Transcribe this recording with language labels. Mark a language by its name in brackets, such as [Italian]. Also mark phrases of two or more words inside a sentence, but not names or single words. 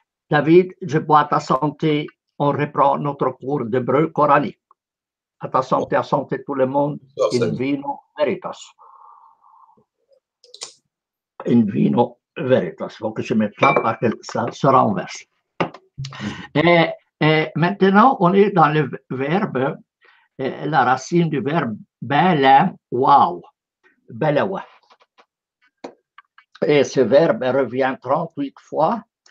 [French] David, je bois à ta santé. On reprend notre cours d'hébreu coranique. À ta santé, à santé tout le monde. [Latin] In vino veritas. In vino veritas. [French] Il faut que je mette là parce que ça se renverse. Et maintenant, on est dans le verbe, la racine du verbe bela, wow. Belawa. Et ce verbe revient 38 fois.